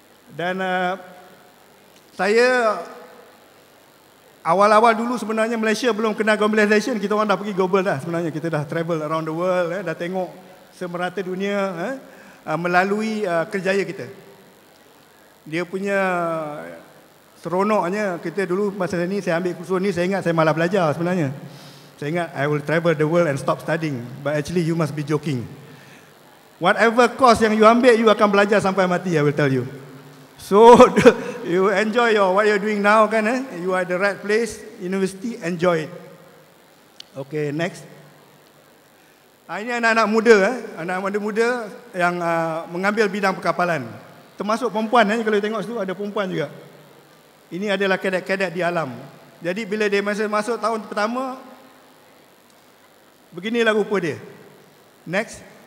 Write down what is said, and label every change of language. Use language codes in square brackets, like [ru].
[ms] Dan saya awal-awal dulu sebenarnya Malaysia belum kena globalization, kita orang dah pergi global dah sebenarnya. Kita dah [en] travel around the world, [ms] dah tengok semerata dunia melalui kerjaya kita. Dia punya seronoknya, kita dulu masa ni saya ambil kursus ni, saya ingat saya malah belajar sebenarnya. Saya ingat [en] I will travel the world and stop studying, but actually you must be joking. Whatever course yang you ambil, you [ms] akan belajar sampai mati, [en] I will tell you. So you enjoy what you're doing now kan, you are the right place, university, enjoy it. Okay, next. [ms] Ini anak-anak muda, anak-anak muda yang mengambil bidang perkapalan. Termasuk perempuan, kalau tengok situ ada perempuan juga. Ini adalah kadet-kadet di alam. Jadi bila dia masuk tahun pertama, beginilah rupa dia. Next.